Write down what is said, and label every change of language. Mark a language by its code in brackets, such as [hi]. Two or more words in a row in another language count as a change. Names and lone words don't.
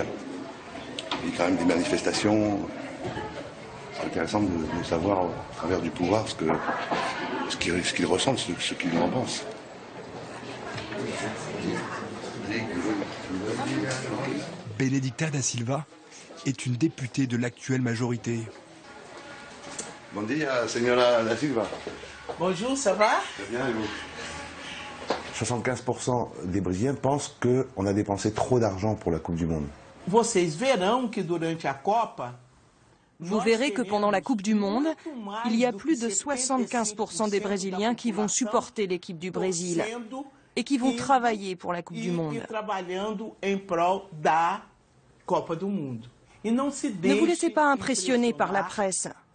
[fr] Il y a quand même des manifestations. C'est intéressant de savoir au travers du pouvoir ce qu'ils ressentent, ce qu'ils en pensent. Benedicta da Silva est une députée de l'actuelle majorité. [pt] Bon dia, señora da Silva. [fr] Bonjour, ça va? Très bien, et vous? 75% des Brésiliens pensent qu'on a dépensé trop d'argent pour la Coupe du Monde. [pt] Vocês verão que durante a Copa, [fr] vous verrez que pendant la Coupe du Monde, il y a plus de 75% des Brésiliens qui vont supporter l'équipe du Brésil et qui vont travailler pour la Coupe du Monde. Ne vous laissez pas impressionner par la presse.